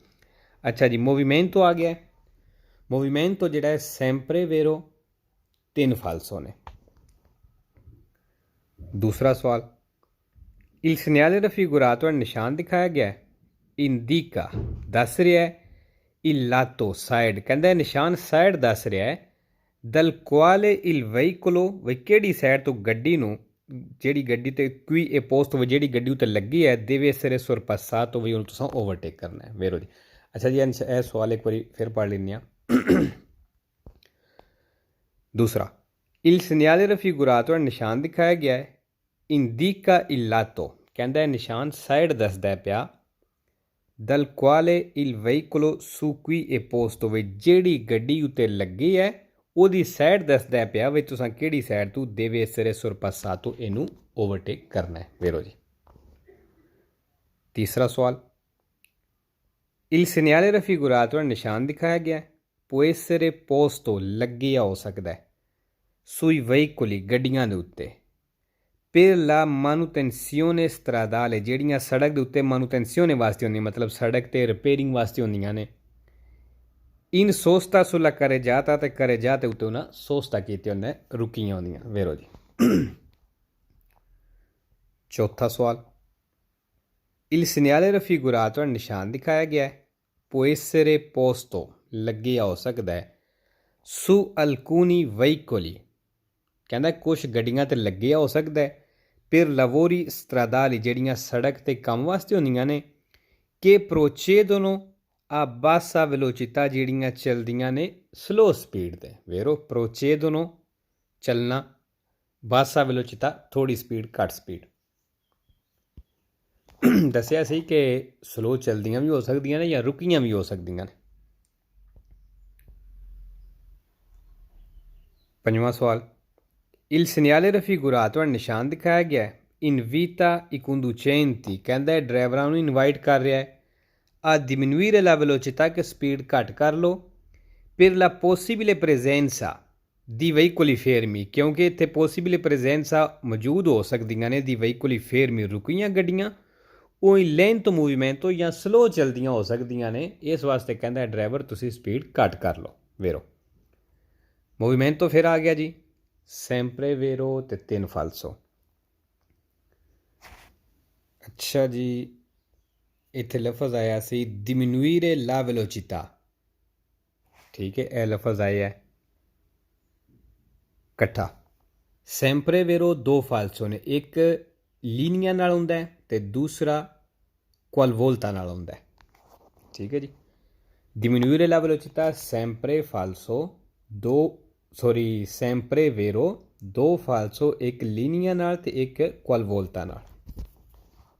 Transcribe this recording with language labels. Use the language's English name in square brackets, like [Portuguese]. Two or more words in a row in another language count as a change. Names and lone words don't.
[Punjabi] ਅੱਛਾ ਜੀ, movimento ਆ ਗਿਆ, movimento ਜਿਹੜਾ ਹੈ [Italian] sempre vero, [Punjabi] 3 ਫਾਲਸੋ ਨੇ। ਦੂਸਰਾ ਸਵਾਲ, [Italian] il segnale raffigurato [Punjabi] ਨਿਸ਼ਾਨ ਦਿਖਾਇਆ ਗਿਆ ਹੈ, indica ਦੱਸ ਰਿਹਾ ਹੈ, [Italian] il lato [Punjabi] ਸਾਈਡ, ਕਹਿੰਦਾ ਨਿਸ਼ਾਨ ਸਾਈਡ ਦੱਸ ਰਿਹਾ ਹੈ, [Italian] dal quale il veicolo [Punjabi] ਵੀ ਕਿਹੜੀ ਸਾਈਡ ਤੋਂ ਗੱਡੀ ਨੂੰ, ਜਿਹੜੀ ਗੱਡੀ ਤੇ ਕੋਈ ਇਹ ਪੋਸਟ ਜਿਹੜੀ ਗੱਡੀ ਉੱਤੇ ਲੱਗੀ ਹੈ, [Italian] deve essere sorpassato [Punjabi] ਵੀ ਉਹਨੂੰ ਤੁਸੀਂ ਓਵਰਟੇਕ ਕਰਨਾ ਹੈ ਵੇਰੋ ਜੀ। ਅੱਛਾ ਜੀ, ਇਹ ਸਵਾਲ ਇੱਕ ਵਾਰੀ ਫਿਰ ਪੜ੍ਹ ਲੈਂਦੇ ਹਾਂ। ਦੂਸਰਾ, [Italian] il segnale raffigurato [Punjabi] ਨਿਸ਼ਾਨ ਦਿਖਾਇਆ ਗਿਆ ਹੈ, [Italian] indica il lato, [Punjabi] ਕਹਿੰਦਾ ਨਿਸ਼ਾਨ ਸਾਈਡ ਦੱਸਦਾ ਪਿਆ, [Italian] dal quale il veicolo su cui è posto [Punjabi] ਵੀ ਜਿਹੜੀ ਗੱਡੀ ਉੱਤੇ ਲੱਗੀ ਹੈ ਉਹਦੀ ਸਾਈਡ ਦੱਸਦਾ ਪਿਆ ਵੀ ਤੁਸੀਂ ਕਿਹੜੀ ਸਾਈਡ ਤੋਂ [Italian] deve essere sorpassato [Punjabi] ਇਹਨੂੰ ਓਵਰਟੇਕ ਕਰਨਾ ਹੈ ਵੇਰੋ ਜੀ। ਤੀਸਰਾ ਸਵਾਲ, [Italian] il segnale raffigurato [Punjabi] ਨਿਸ਼ਾਨ ਦਿਖਾਇਆ ਗਿਆ ਹੈ, [Italian] può essere posto [Punjabi] ਲੱਗਿਆ ਹੋ ਸਕਦਾ ਹੈ [Italian] sui veicoli [Punjabi] ਗੱਡੀਆਂ ਦੇ ਉੱਤੇ, [Italian] per la manutenzione stradale [Punjabi] ਜਿਹੜੀਆਂ ਸੜਕ ਦੇ ਉੱਤੇ manutenzione ਵਾਸਤੇ ਹੁੰਦੀਆਂ, ਮਤਲਬ ਸੜਕ ਤੇ ਰਿਪੇਅਰਿੰਗ ਵਾਸਤੇ ਹੁੰਦੀਆਂ ਨੇ, [Italian] in sosta sulla carreggiata [Punjabi] ਤੇ carreggiate ਉੱਤੇ ਉਹਨਾਂ sosta ਕੀਤੇ ਹੁੰਦੇ ਰੁਕੀਆਂ ਹੁੰਦੀਆਂ ਵੇਰੋ ਜੀ। ਚੌਥਾ ਸਵਾਲ, [Italian] il segnale raffigurato [Punjabi] ਨਿਸ਼ਾਨ ਦਿਖਾਇਆ ਗਿਆ ਹੈ, [Italian] può essere posto [Punjabi] ਲੱਗਿਆ ਹੋ ਸਕਦਾ ਹੈ [Italian] su alcuni veicoli, [Punjabi] ਕਹਿੰਦਾ ਕੁਛ ਗੱਡੀਆਂ ਤੇ ਲੱਗਿਆ ਹੋ ਸਕਦਾ ਹੈ, [Italian] per lavori stradali [Punjabi] ਜਿਹੜੀਆਂ ਸੜਕ ਤੇ ਕੰਮ ਵਾਸਤੇ ਹੁੰਦੀਆਂ ਨੇ, [Italian] che procedono a bassa velocità [Punjabi] ਜਿਹੜੀਆਂ ਚਲਦੀਆਂ ਨੇ ਸਲੋ ਸਪੀਡ ਤੇ ਵੇਰੋ, procedono ਚੱਲਣਾ, [Italian] bassa velocità [Punjabi] ਥੋੜੀ ਸਪੀਡ, ਘੱਟ ਸਪੀਡ। ਦੱਸਿਆ ਸੀ ਕਿ ਸਲੋ ਚਲਦੀਆਂ ਵੀ ਹੋ ਸਕਦੀਆਂ ਨੇ ਜਾਂ ਰੁਕੀਆਂ ਵੀ ਹੋ ਸਕਦੀਆਂ ਨੇ। ਪੰਜਵਾਂ ਸਵਾਲ, [Italian] il segnale raffigurato [Punjabi] ਨਿਸ਼ਾਨ ਦਿਖਾਇਆ ਗਿਆ ਹੈ, [Italian] invita i conducenti, [Punjabi] ਕਹਿੰਦਾ ਡਰਾਈਵਰਾਂ ਨੂੰ ਇਨਵਾਈਟ ਕਰ ਰਿਹਾ ਹੈ, [Italian] a diminuire la velocità, [Punjabi] ਕਿ ਸਪੀਡ ਘੱਟ ਕਰ ਲਓ, [Italian] per la possibile presenza di veicoli fermi, [Punjabi] ਕਿਉਂਕਿ ਇੱਥੇ [Italian] possibile presenza [Punjabi] ਮੌਜੂਦ ਹੋ ਸਕਦੀਆਂ ਨੇ, [Italian] di veicoli fermi [Punjabi] ਰੁਕੀਆਂ ਗੱਡੀਆਂ, ਉਹ [Italian] lento movimento [Punjabi] ਜਾਂ ਸਲੋ ਚਲਦੀਆਂ ਹੋ ਸਕਦੀਆਂ ਨੇ, ਇਸ ਵਾਸਤੇ ਕਹਿੰਦਾ ਡਰਾਈਵਰ ਤੁਸੀਂ ਸਪੀਡ ਘੱਟ ਕਰ ਲਓ ਵੇਰੋ। ਮੂਵਮੈਂਟੋ ਫਿਰ ਆ ਗਿਆ ਜੀ, [Italian] sempre vero [Punjabi] ਤੇ 3 ਫਾਲਸੋ। ਅੱਛਾ ਜੀ, ਇੱਥੇ ਲਫ਼ਜ਼ ਆਇਆ ਸੀ [Italian] diminuire la velocità, [Punjabi] ਠੀਕ ਹੈ, ਇਹ ਲਫ਼ਜ਼ ਆਇਆ ਇਕੱਠਾ। [Italian] sempre vero [Punjabi] 2 ਫਾਲਸੋ ਨੇ, ਇੱਕ ਲੀਨੀਆ ਨਾਲ ਹੁੰਦਾ ਤੇ ਦੂਸਰਾ qualvolta ਨਾਲ ਹੁੰਦਾ, ਠੀਕ ਹੈ ਜੀ। [Italian] diminuire la velocità sempre falso, sempre vero 2 falso, [Punjabi] ਇੱਕ ਲੀਨੀਆ ਨਾਲ ਤੇ ਇੱਕ qualvolta ਨਾਲ।